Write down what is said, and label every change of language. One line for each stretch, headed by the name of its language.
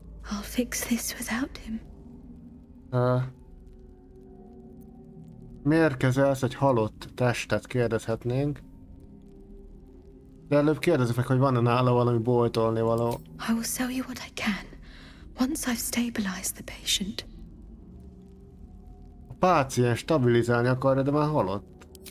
English: I'll fix this without him.
Hungarian: Miért kezelsz egy halott testet, kérdezhetnénk. De előbb kérdezzük meg, hogy van-e nála valami boltolni való.
English: I will sell you what I can, once I've stabilized the patient.
Hungarian: A páciens stabilizálni akarja, de már halott.